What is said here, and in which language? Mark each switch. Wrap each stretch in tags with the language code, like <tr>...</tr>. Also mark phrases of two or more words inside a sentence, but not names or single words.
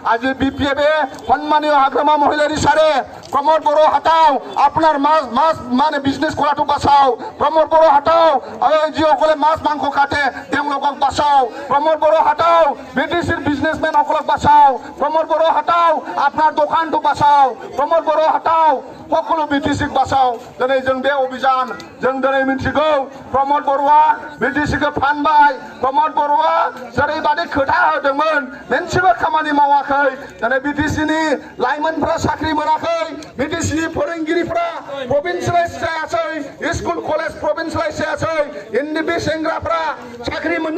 <as>আজি বিপিএফে সম্মানীয় হাগ্রামা মহিলারি সারে প্রমোদ বড় হাটাও আপনার মাছ মানে বিজনেস করাটো বাঁচাও প্রমোদ বড় হাটাও যিসকলে মাছ মাংস কাটে তেওঁলোকক বাঁচাও প্রমোদ বড় হাটাও বিটিসির বিজনেসম্যান সকলক বাঁচাও প্রমোদ বড় হাটাও আপনার দোকানটো বাঁচাও প্রমোদ বড় হাটাও সকলো বিটিসিক বাঁচাও</as> <brx>দিनै जों बे अभियान जों दिनै मिथिगौ प्रमोद बर'आ बिटिसिखौ फानबाय प्रमोद बर'आ जेरैबादि खोथा होदोंमोन मोनसेबो खामानि मावाखै दिनै बिटिसिनि लाइमोनफ्रा साख्रि मोनाखै बिटिसिनि फोरोंगिरिफ्रा प्रभिन्सियेलाइज जायासै स्कुल कलेज प्रभिन्सियेलाइज जायासै एनडिपि सेंग्राफ्रा साख्रि मोननो</brx>